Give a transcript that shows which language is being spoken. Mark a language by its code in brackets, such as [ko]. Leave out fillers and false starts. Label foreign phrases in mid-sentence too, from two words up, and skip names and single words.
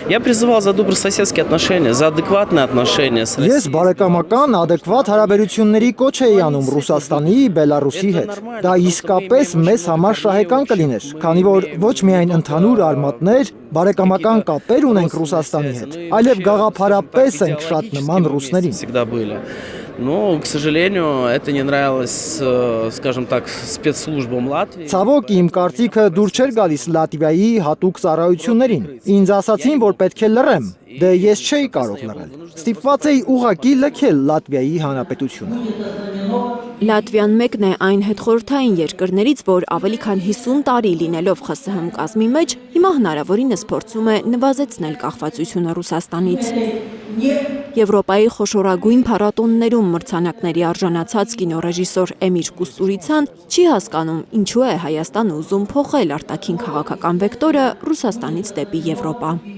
[hy] Ես բարեկամական, ադեկվատ հարաբերությունների կոչ էի անում Ռուսաստանի, Բելարուսի հետ։ Դա իսկապես մեզ համար շահեկան կլիներ, քանի որ ոչ միայն ընդհանուր արմատներ, բարեկամական կապեր ունենք Ռուսաստանի հետ, այլև գաղափարապես ենք շատ նման ռուսներին։ [ru] Но, к сожалению, это не нравилось, скажем так, спецслужбам Латвии. [hy] Ցավոք իմ կարծիքը դուր չէր գալիս Լատվիայի հատուկ ծառայություններին։ Ինձ ասացին, որ պետք է լռեմ։ Դե ես չէի կարող լռել։ Ստիպված էի ուղղակի լքել Լատվիայի հանրապետությունը։ Լատվիան մեկն է այն հետխորհրդային երկրներից, որ ավելի քան 50 տարի լինելով ԽՍՀՄ կազմի մեջ, հիմա հնարավորինս փորձում է նվազեցնել կախվածությունը Ռուսաստանից։ Եվրոպայի խոշորագույն փառատոններում մրցանակների արժանացած կինոռեժիսոր Էմիր Կուստուրիցան չի հասկանում, ինչու է Հայաստանը ուզում փոխել արտաքին քաղաքական վեկտորը Ռուսաստանից դեպի Եվրոպա։